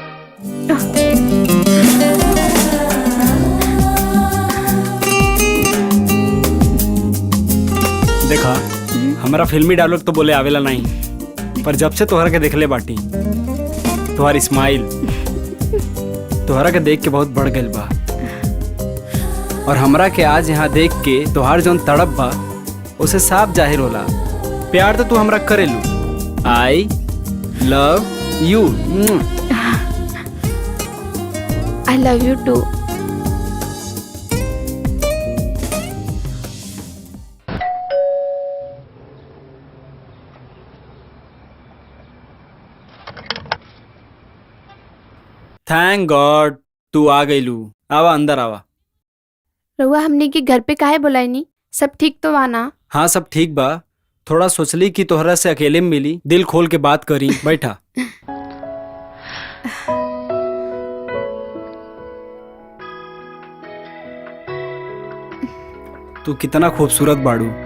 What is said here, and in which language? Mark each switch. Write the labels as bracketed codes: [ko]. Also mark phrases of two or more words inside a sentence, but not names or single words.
[bho] देखा हमारा फिल्मी डायलॉग तो बोले आवेला नहीं, पर जब से तोहरा के देखले बाटी तोहर स्माइल तोहरा के देख के बहुत बढ़ गइल बा और हमरा के आज यहाँ देख के तोहार जौन तड़प बा उसे साफ जाहिर होला। प्यार तो तू हमरा करेलू। [en] I love you. I love you too. Thank God [bho] तू आ गइलू। आवा अंदर आवा। रउआ हमने के घर पे काहे बुलाईनी? सब ठीक तो बा ना? हाँ सब ठीक बा। थोड़ा सोचली कि तोहरा से अकेले में मिली, दिल खोल के बात करी। बैठा। तू कितना खूबसूरत बाड़ू।